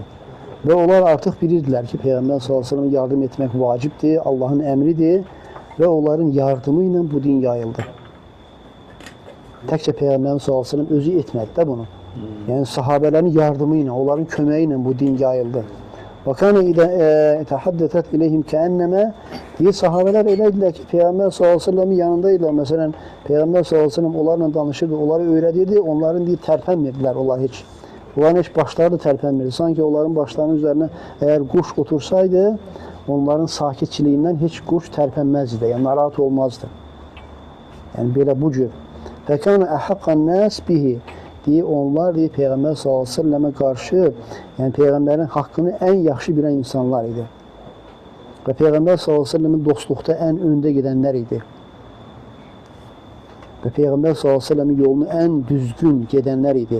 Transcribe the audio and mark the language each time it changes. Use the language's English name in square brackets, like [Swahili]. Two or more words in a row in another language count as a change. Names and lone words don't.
[Azerbaijani] Və onlar artıq bilirdilər ki, Peyğəmbər s.ə.və yardım etmək vacibdir, Allahın əmridir və onların yardımı ilə bu din yayıldı. Təkcə Peyğəmbər s.ə.və özü etmədi də bunu. Yəni sahabələrin yardımı ilə, onların köməyi ilə bu din yayıldı. [Arabic] وَكَانَ إِذَا تَحَدَّثَتْ إِلَيْهِمْ كَأَنَّمَا [Azerbaijani] deyir, sahabələr eləydilər ki, Peyğəmbər s.ə.v-in yanındaydılar. Məsələn, Peyğəmbər s.ə.v onlarla danışırdı, onları öyrədirdi, onların deyir, tərpənmirdilər onlar heç. Onların heç başları da tərpənmirdi. Sanki onların başlarının üzərinə əgər quş otursaydı, onların sakitçiliyindən heç quş tərpənməzdi də, yəni narahat olmazdı. Yəni belə bu cür. [Arabic] فَكَانَ أَحَقَّ النَّاسِ بِهِ [Azerbaijani] deyir, onlar deyir, Peyğəmbər s.ə.və qarşı, yəni Peyğəmbərin haqqını ən yaxşı bilən insanlar idi. Və Peyğəmbər s.ə.v-in dostluqda ən öndə gedənlər idi. Və Peyğəmbər s.ə.v-in yolunu ən düzgün gedənlər idi.